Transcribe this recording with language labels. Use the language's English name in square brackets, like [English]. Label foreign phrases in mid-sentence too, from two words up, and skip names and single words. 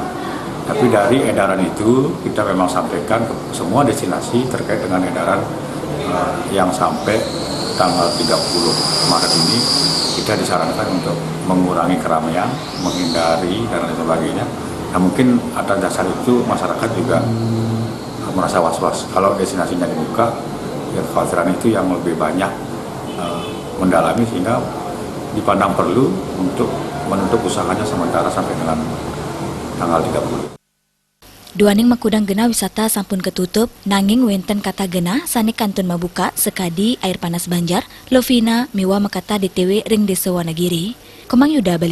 [Indonesian] Tapi dari edaran itu kita memang sampaikan ke semua destinasi terkait dengan edaran yang sampai tanggal 30 Maret ini kita disarankan untuk mengurangi keramaian, menghindari dan lain sebagainya. Nah, mungkin atas dasar itu masyarakat juga merasa was-was. Kalau destinasinya dibuka, ya kekhawatiran itu yang lebih banyak mendalami sehingga dipandang perlu untuk menutup usahanya sementara sampai dengan tanggal 30. [Balinese] Duaning makudang genah wisata sampun ketutup, nanging wenten kata genah sani kantun mabuka sekadi air panas Banjar, Lovina miwa makata DTW ring Desa Wanagiri. [Indonesian] Komang Yuda Bali.